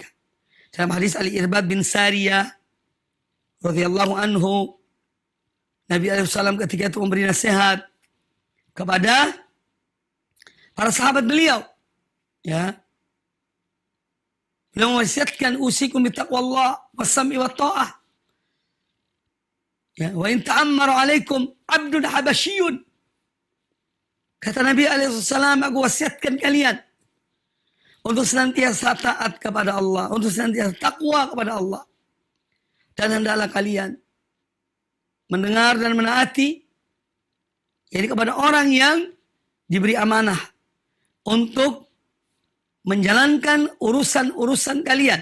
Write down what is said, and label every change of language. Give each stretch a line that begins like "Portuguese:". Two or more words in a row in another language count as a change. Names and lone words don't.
Indonesian: Dalam hadis Al-Irbad bin Sariyah
Arabic: رضي الله عنه,
Indonesian: Nabi alaihissalam ketika itu memberi nasihat kepada para sahabat beliau. Ya. Beliau mewasiatkan
Arabic: أوصيكم بتقوى الله والسمع والطاعة. Ya, وإن تأمر عليكم عبد حبشي.
Indonesian: Kata Nabi alaihissalam, aku wasiatkan kalian untuk senantiasa taat kepada Allah, untuk senantiasa takwa kepada Allah. Dan hendaklah kalian mendengar dan menaati, jadi kepada orang yang diberi amanah untuk menjalankan urusan-urusan kalian.